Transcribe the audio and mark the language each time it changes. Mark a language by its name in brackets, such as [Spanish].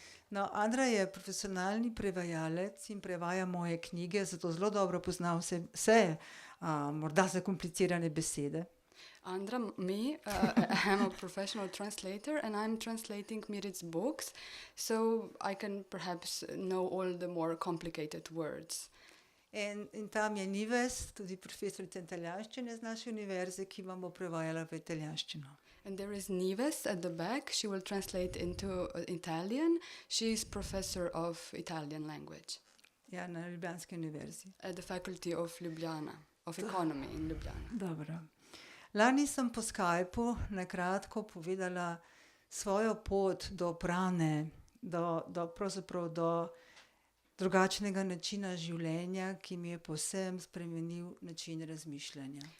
[Slovenian] No, Andra je profesionalni prevajalec in prevaja moje knjige, zato zelo dobro pozna vse morda zakomplicirane besede. [English] Andra, me, I'm a professional translator and I'm translating Mirit's books, so I can perhaps know all the more complicated words. [Slovenian] In tam je Nives, tudi profesorica italijanščine z naše univerze, ki vam bo prevajala v italijanščino. [English] And there is Nives at the back. She will translate into Italian. She is professor of Italian language. [Slovenian] Ja, na Ljubljanski univerzi. [English] At the faculty of Ljubljana, of economy in Ljubljana. [Slovenian] Dobro. Lani sem po Skypu nakratko povedala svojo pot do prane, pravzaprav do drugačnega načina življenja, ki mi je povsem spremenil način razmišljanja.